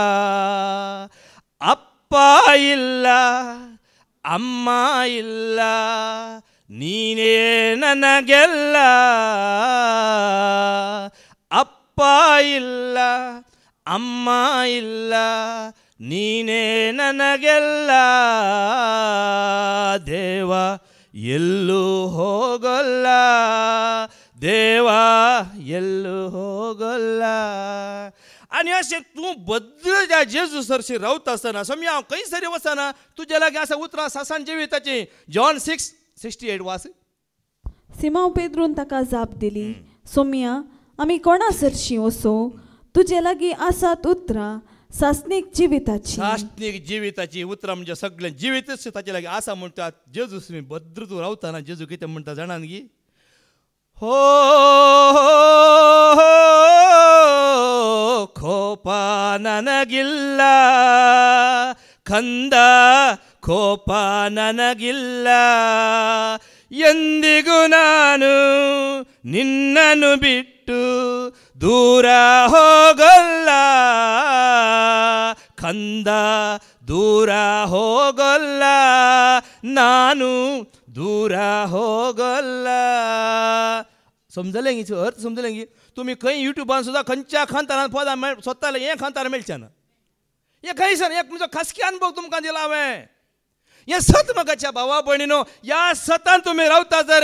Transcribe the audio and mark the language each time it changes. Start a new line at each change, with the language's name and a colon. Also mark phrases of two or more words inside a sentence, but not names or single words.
Kannada: ಅಪ್ಪ ಇಲ್ಲ ಅಮ್ಮ ಇಲ್ಲ ನೀನೇ ನನಗೆಲ್ಲ ಅಪ್ಪ ಇಲ್ಲ ಅಮ್ಮ ಇಲ್ಲ ನೀನೇ ನನಗೆಲ್ಲ ದೇವ ಎಲ್ಲೂ ಹೋಗಲ್ಲ देवा ಎಲ್ಲೂ ಹೋಗಲ್ಲ
Konkani: आणि अशें तूं बद्दल ज्या जेजू सरशी रावता आसतना समया हांव खंय सरी वचना तुज्या लागीं आसा उतरां सासान जिविताची जॉन 6:68 वास सिमांव पेद्रून ताका जाप दिली सोम्या आमी कोणा सरशी वसो तुजे लागीं आसात उतरां सासनीक जिविताची उतरां म्हणजे सगळें जिवीतच ताचे लागीं आसा म्हणटात जेजू बद्दल तूं रावतना जेजू कितें म्हणटा जाणान गी हो
Kannada: ಕೋಪ ನನಗಿಲ್ಲ ಕಂದ ಕೋಪ ನನಗಿಲ್ಲ ಎಂದಿಗೂ ನಾನು ನಿನ್ನನ್ನು ಬಿಟ್ಟು ದೂರ ಹೋಗಲ್ಲ ಕಂದ ದೂರ ಹೋಗಲ್ಲ ನಾನು ದೂರ ಹೋಗಲ್ಲ
Konkani: समजलें गी अर्थ समजलें गी तुम्ही खंय युट्यूबान सुद्दां खंयच्या खांतारान पदां सोदताले हें खांतार मेळचें ना हें खंयसर एक म्हजो खासगी अनुभव तुमकां दिला हांवें हें सत मगाच्या भावा भयणीनो ह्या सतान तुमी रावता जर